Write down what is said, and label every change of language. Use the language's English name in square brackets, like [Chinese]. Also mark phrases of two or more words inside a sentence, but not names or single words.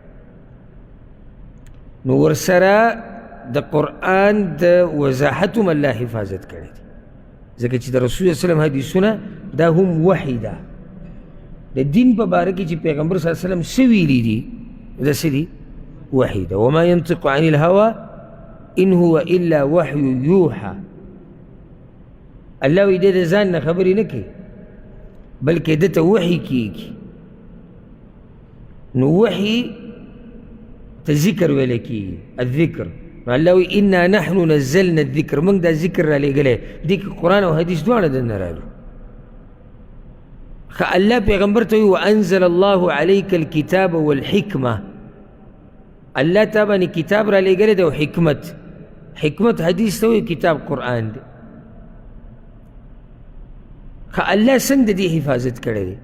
[Pashto] نو ورسره د قرآن د وضاحت هم الله حفاظت کړی دی، ځکه چې د رسول [Arabic] صلی الله علیه وسلم [Pashto] حدیثونه دا هم وحی ده. د دین په باره کې چې پیغمبر [Arabic] صلی الله علیه وسلم [Pashto] څه ویلي دي دا څه دي؟ وحی ده. [Arabic] وما ينطق عن الهوى ان هو الا وحی یوحى. [Pashto] الله وی دې د ځان نه خبرې نه کوي بلکې ده ته وحی کېږي. نو وحی ته ذکر ویلی کېږي، الذکر. نو الله وی [Arabic] انا نحن نزلنا الذکر، [Pashto] موږ دا ذکر را لېږلی. دې کې قرآن او حدیث دواړه دننه رالو. الله پیغمبر ته وی [Arabic] وانزل الله علیک الکتاب والحکمه، [Pashto] الله تا باندې کتاب را لېږلی دی او حکمت. حکمت حدیث ته وی کتاب قرآن دی. الله څنګه دې حفاظت کړی دی؟